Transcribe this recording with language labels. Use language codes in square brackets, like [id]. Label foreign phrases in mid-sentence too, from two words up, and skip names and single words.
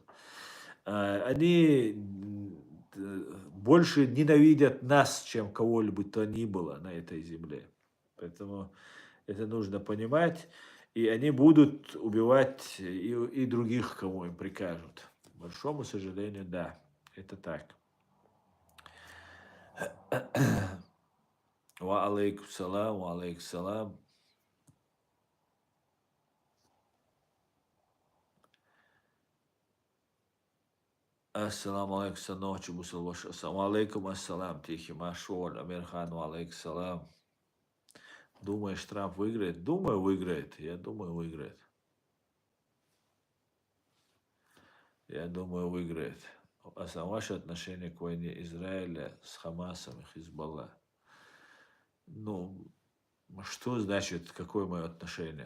[ru] Они больше ненавидят нас, чем кого-либо то ни было на этой земле. Поэтому это нужно понимать. И они будут убивать и других, кому им прикажут. К большому сожалению, да, это так. [ar] وعليكم سلام، وعليكم سلام. السلام عليكم, саночи, бусалваш. السلام عليكم، السلام, тихий Машор, Амирхан, وعليكم سلام. [ru] Думаешь, Трамп выиграет? Думаю, выиграет. Я думаю, выиграет. Я думаю, выиграет. А ваше отношение к войне Израиля с Хамасом и Хизбалла? Ну, что значит, какое мое отношение?